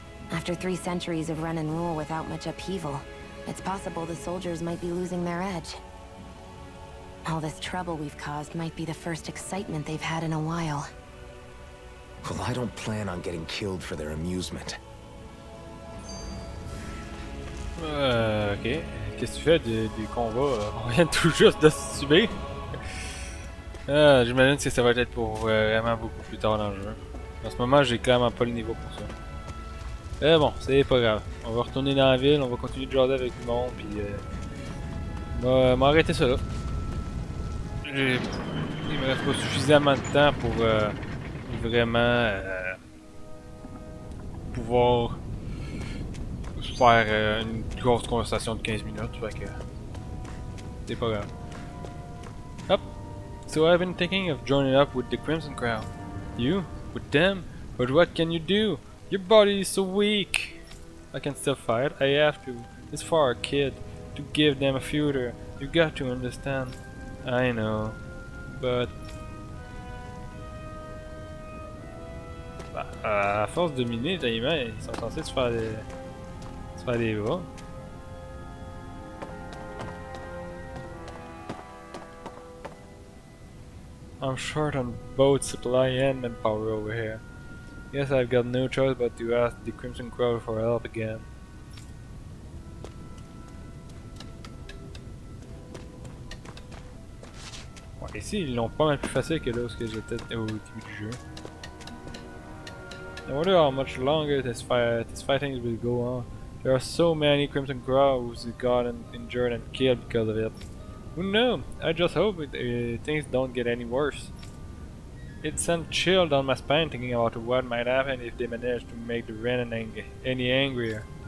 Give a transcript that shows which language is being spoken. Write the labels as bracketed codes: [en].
[en] After 3 centuries of run and rule without much upheaval, it's possible the soldiers might be losing their edge. All this trouble we've caused might be the first excitement they've had in a while. Well, I don't plan on getting killed for their amusement. Ok. [fr] Qu'est-ce que tu fais du combat? On vient tout juste de se subir. J'imagine que ça va être pour vraiment beaucoup plus tard dans le jeu. En ce moment, j'ai clairement pas le niveau pour ça. Mais bon, c'est pas grave. On va retourner dans la ville, on va continuer de jaser avec du monde, puis m'arrêter ça là. Il me reste pas suffisamment de temps pour vraiment pouvoir faire une grosse conversation de 15 minutes, fait que c'est pas grave. Hop! [en] So I've been thinking of joining up with the Crimson Crowd. You? With them? But what can you do? Your body is so weak! I can still fight, I have to. It's for a kid. To give them a future. You got to understand. I know. But... [fr] à force de miner, ils sont censés se faire des bras. [en] I'm short on both supply and manpower over here. Guess I've got no choice but to ask the Crimson Crowd for help again. [fr] Ouais, ici ils l'ont pas mal plus facile que là où j'étais au début du jeu. [en] I wonder how much longer this fighting will go on. There are so many Crimson Crows who got injured and killed because of it. Who knows? I just hope things don't get any worse. It sent chill down my spine thinking about what might happen if they manage to make the Renan any angrier.